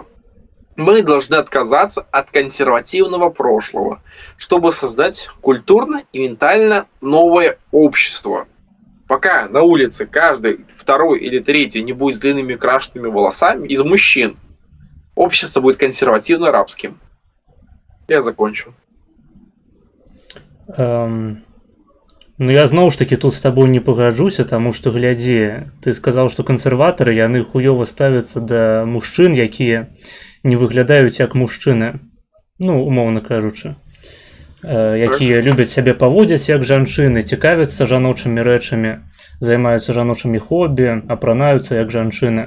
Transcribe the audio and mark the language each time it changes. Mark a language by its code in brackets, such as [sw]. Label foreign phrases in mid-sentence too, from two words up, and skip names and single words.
[ru] Мы должны отказаться от консервативного прошлого, чтобы создать культурно и ментально новое общество. Пока на улице каждый второй или третий не будет с длинными крашенными волосами из мужчин, общество будет консервативно-рабским. Я закончу. [be] Ну, я зноў ж таки тут з табой не пагаджуся, таму што глядзі, ты сказаў, што кансерватары яны хуёва ставяцца да мужчын, якія не выглядаюць як мужчыны, ну, умоўна кажучы, якія любяць сябе паводзіць як жанчыны, цікавяцца жаночымі рэчамі, займаюцца жаночымі хобі, апранаюцца як жанчыны.